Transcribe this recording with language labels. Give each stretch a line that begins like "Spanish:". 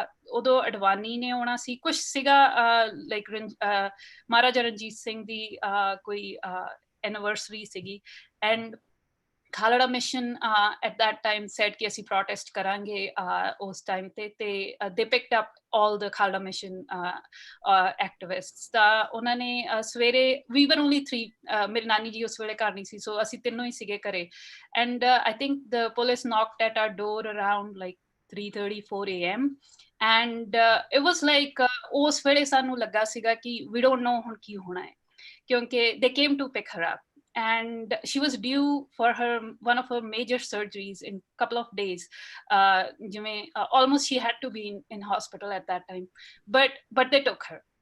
Punjabi: ਉਦੋਂ ਅਡਵਾਨੀ ਨੇ ਆਉਣਾ ਸੀ, ਕੁਛ ਸੀਗਾ like ਮਹਾਰਾਜਾ ਰਣਜੀਤ ਸਿੰਘ ਦੀ ਕੋਈ anniversary ਸੀਗੀ,
English: and Khalra mission at that time said
Punjabi: कि ਅਸੀਂ protest ਕਰਾਂਗੇ ਉਸ time ਤੇ
English: they picked up all the Khalra mission activists.
Punjabi: ਤਾਂ ਉਹਨਾਂ ਨੇ ਸਵੇਰੇ,
English: we were only 3,
Punjabi: ਮੇਰੀ ਨਾਨੀ ਜੀ ਉਸ ਵੇਲੇ ਘਰ ਨਹੀਂ ਸੀ, so ਅਸੀਂ ਤਿੰਨੋਂ ਹੀ ਸੀਗੇ ਘਰੇ,
English: and I think the police knocked at our door around like 3:34 a.m. and it was like
Punjabi: ਉਸ ਵੇਲੇ ਸਾਨੂੰ ਲੱਗਾ ਸੀਗਾ ਕਿ
English: we don't know
Punjabi: ਹੁਣ ਕੀ ਹੋਣਾ ਹੈ, ਕਿਉਂਕਿ
English: they came to pick her up. And she was due for one of her major surgeries in a couple of days. Almost she had to be in hospital at that time, but they took her.